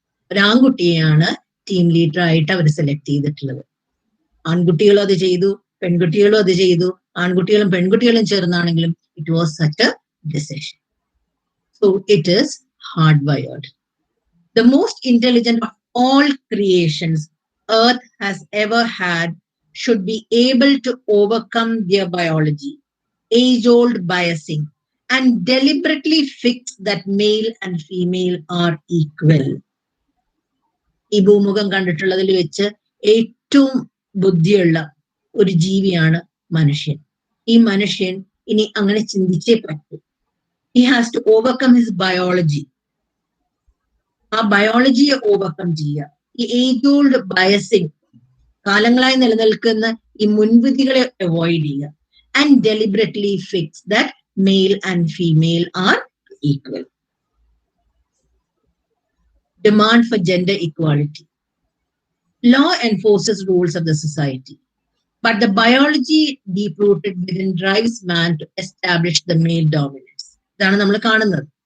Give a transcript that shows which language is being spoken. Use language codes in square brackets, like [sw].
[ml] ഒരു ആൺകുട്ടിയെയാണ് team leader ആയിട്ട് അവർ select ചെയ്തിട്ടുള്ളത്. ആൺകുട്ടികളും അത് ചെയ്തു, പെൺകുട്ടികളും അത് ചെയ്തു. ആൺകുട്ടികളും പെൺകുട്ടികളും ചേർന്നാണെങ്കിലും [en] it was such a decision. So it is hardwired. The most intelligent of all creations Earth has ever had should be able to overcome their biology, age-old biasing, and deliberately fix that male and female are equal. [ml] ഈ ഭൂമുഖം കണ്ടിട്ടുള്ളതിൽ വെച്ച് ഏറ്റവും ബുദ്ധിയുള്ള ഒരു ജീവിയാണ് മനുഷ്യൻ. ഈ മനുഷ്യൻ ഇനി അങ്ങനെ ചിന്തിച്ചേ പറ്റൂ. [en] He has to overcome his biology. [ml] ആ ബയോളജിയെ ഓവർകം ചെയ്യുക. ഈ ഏജ്-ഓൾഡ് ബയസിങ്, കാലങ്ങളായി നിലനിൽക്കുന്ന ഈ മുൻവിധികളെ അവോയ്ഡ് ചെയ്യുക. [en] And deliberately fix that male and female are equal. Demand for gender equality. Law enforces rules of the society, but the biology deep-rooted within drives man to establish the male dominance. [ml] ഇതാണ് നമ്മൾ കാണുന്നത്.